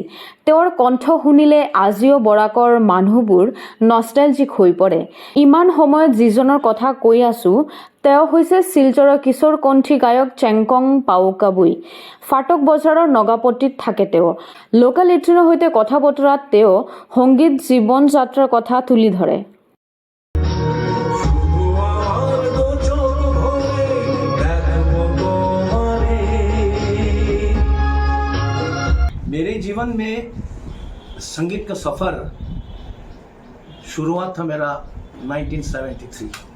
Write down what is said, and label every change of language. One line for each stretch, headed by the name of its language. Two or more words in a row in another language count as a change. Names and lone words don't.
Assamese: তেওঁৰ কণ্ঠ শুনিলে আজিও বৰাকৰ মানুহবোৰ নষ্টালজিক হৈ পৰে। ইমান সময়ত যিজনৰ কথা কৈ আছো তেওঁ হৈছে শিলচৰৰ কিশোৰ কণ্ঠী গায়ক চেংকং পাউকাবুই। ফাটক বজাৰৰ নগাপট্টিত থাকে তেওঁ। লোকেল এইটিনৰ সৈতে কথা বতৰাত তেওঁ সংগীত জীৱন যাত্ৰাৰ কথা তুলি ধৰে।
Hindi: मेरे जीवन में संगीत का सफ़र शुरुआत था मेरा 1973।